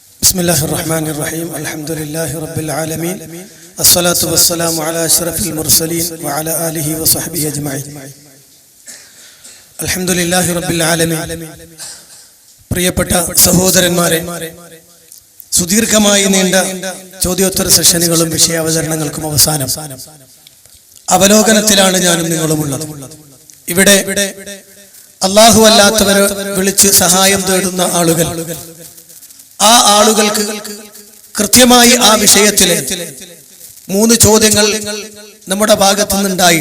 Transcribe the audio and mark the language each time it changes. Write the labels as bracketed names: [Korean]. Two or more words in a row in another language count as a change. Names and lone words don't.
[Arabic] بسم الله الرحمن الرحيم الحمد لله رب العالمين الصلاة والسلام على أشرف المرسلين وعلى آله وصحبه أجمعين الحمد لله رب العالمين [Malayalam] പ്രിയപ്പെട്ട സഹോദരന്മാരെ, സുദീർഘമായി നീണ്ട ചോദ്യോത്തര സെഷനുകളും വിഷയാവതരണങ്ങൾക്കും അവസാനം അവലോകനത്തിലാണ് ഞാനും നിങ്ങളുമുള്ളത്. ഇവിടെ അല്ലാഹു അല്ലാത്തവരെ വിളിച്ച് സഹായം തേടുന്ന ആളുകൾ, ആ ആളുകൾക്ക് കൃത്യമായി ആ വിഷയത്തിലെ 3 ചോദ്യങ്ങൾ നമ്മുടെ ഭാഗത്തു നിന്നുണ്ടായി.